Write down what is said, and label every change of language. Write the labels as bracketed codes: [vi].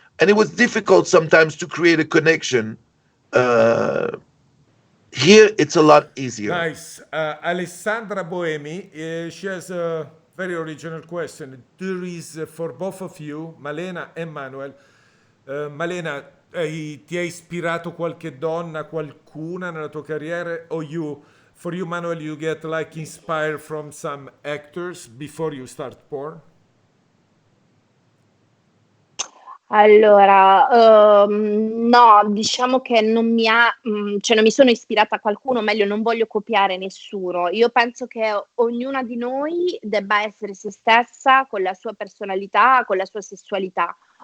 [en] And it was difficult sometimes to create a connection. Uh, Here, it's a lot easier. Nice. Alessandra Boemi, she has a very original question. There is for both of you, Malena e Manuel. [it] Malena, ti ha ispirato qualche donna, qualcuna nella tua carriera? [en] O for you, Manuel, you get like inspired from some actors before you start porn? [it] Allora, no, diciamo che non mi sono ispirata a qualcuno, meglio, non voglio copiare nessuno. Io penso che ognuna di noi debba essere se stessa, con la sua personalità, con la sua sessualità.